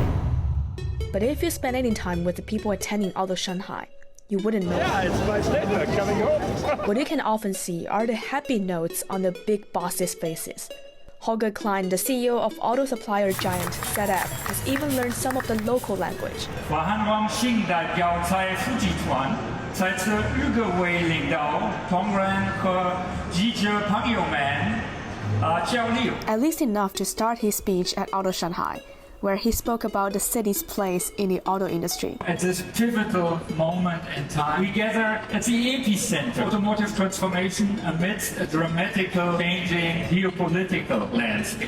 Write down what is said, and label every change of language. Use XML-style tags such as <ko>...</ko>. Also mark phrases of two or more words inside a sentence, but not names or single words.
<en>But if you spend any time with the people attending Auto Shanghai, you wouldn't know. Yeah, it's my pleasure coming home. What you can often see are the happy notes on the big bosses' faces. Holger Klein, the CEO of auto supplier giant ZF, has even learned some of the local language.</en> <zh>我很榮幸代表財富集團在此與各位領導、同仁和記者朋友們交流。</zh> <en>At least enough to start his speech at Auto Shanghai, where he spoke about the city's place in the auto industry. At this pivotal moment in time, we gather at the epicenter of automotive transformation amidst a dramatically changing geopolitical landscape.</en>